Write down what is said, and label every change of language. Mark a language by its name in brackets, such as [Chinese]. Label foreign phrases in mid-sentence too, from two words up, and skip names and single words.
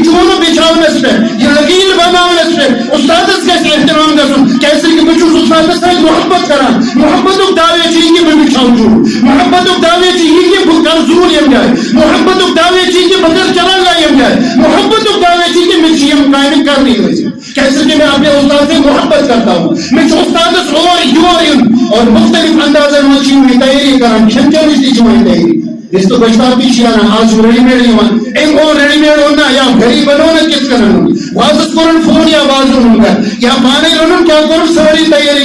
[Kashmiri] چوٗنہٕ بچھاونس پٮ۪ٹھ یہِ لکیٖر بناونس پٮ۪ٹھ اُستادس گژھِ احترام گژھُن کیٛازِ کہ بہٕ چھُس اُستادس سۭتۍ محبت کران محبتُک دعوے چھُ یہِ کہ بہٕ بچھاو چوٗنہٕ محبتُک دعوے چھُ یہِ کہ بہٕ کرٕ زوٗر ییٚمہِ جایہِ محبتُک دعوے چھُ یہِ کہ بہٕ کرٕ چراگاہ ییٚمہِ جایہِ محبتُک دعوے چھُ یہِ کہ مےٚ چھِ یِم کامہِ کرنی لٲزم کیٛازِ کہ [Urdu] میں اپنے استاد سے محبت کرتا ہوں [Kashmiri] مےٚ چھُ اُستادس اور یور یُن اور مختلف اندازن منٛز چھِ یِم یہِ تیٲری کران کھٮ۪ن چٮ۪نٕچ تہِ چھِ یِمن تیٲری رِستہٕ گۄشتاب تہِ چھِ انان آز چھُ [English] ready made [Kashmiri] یِوان أمۍ اوٚن [English] ready made [Kashmiri] اوٚن نا یا گری بنوونہٕ کِتھ کٔنۍ اوٚن وازس کوٚرُن فون یا واز روٚنُن گرٕ یا پانے روٚنُن کیٛاہ کوٚرُن سٲری تیٲری